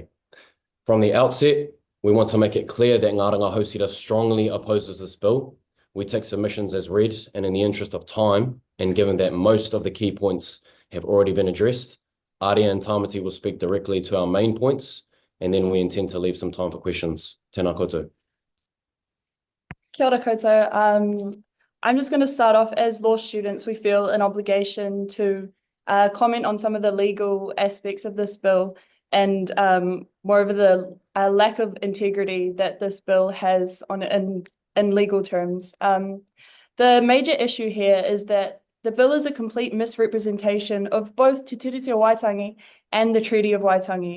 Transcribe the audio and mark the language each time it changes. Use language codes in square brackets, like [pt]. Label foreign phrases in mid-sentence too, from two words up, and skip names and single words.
[en] From the outset, we want to make it clear that Ngā Ranga Hautira strongly opposes this bill. We take submissions as read, and in the interest of time, and given that most of the key points have already been addressed, Aria and Tamati will speak directly to our main points, and then we intend to leave some time for questions. [mi] Tēnā koutou. Kia ora koutou. [en] I'm just going to start off. As law students, we feel an obligation to comment on some of the legal aspects of this bill, and moreover the lack of integrity that this bill has in legal terms. The major issue here is that the bill is a complete misrepresentation of both Te Tiriti o Waitangi and the Treaty of Waitangi.